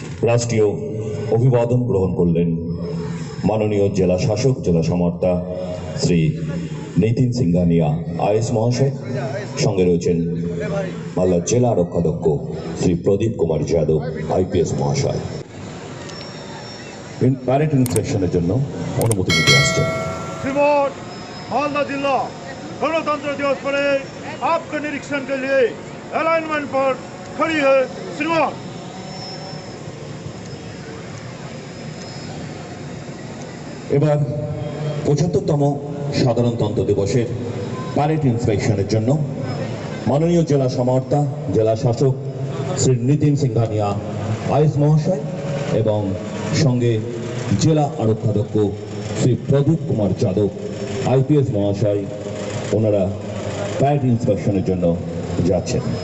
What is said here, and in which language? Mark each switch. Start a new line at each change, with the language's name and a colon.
Bangla: রাষ্ট্রীয় অভিবাদন গ্রহণ করলেন মাননীয় জেলা শাসক জেলা সমাহর্তা শ্রী নিতিন সিংহানিয়া আইএস মহাশয়। সঙ্গে রয়েছেন মালদা জেলা আরক্ষাধ্যক্ষ শ্রী প্রদীপ কুমার যাদব আইপিএস মহাশয়। প্যারেড ইন্সপেকশনের জন্য অনুমতি নিতে আসছেন।
Hindi: श्रीमान मालदा जिला गणतंत्र दिवस पर आपके निरीक्षण के लिए अलाइनमेंट पर खड़ी है श्रीमान।
Bangla: এবার ৭৫তম সাধারণতন্ত্র দিবসের প্যারেড ইন্সপেকশনের জন্য মাননীয় জেলা সমাহর্তা জেলা শাসক শ্রী নিতিন সিংহানিয়া আইএস মহাশয় এবং সঙ্গে জেলা আরক্ষাধ্যক্ষ শ্রী প্রদীপ কুমার যাদব আইপিএস মহাশয় ওনারা প্যারেড ইন্সপেকশনের জন্য যাচ্ছেন।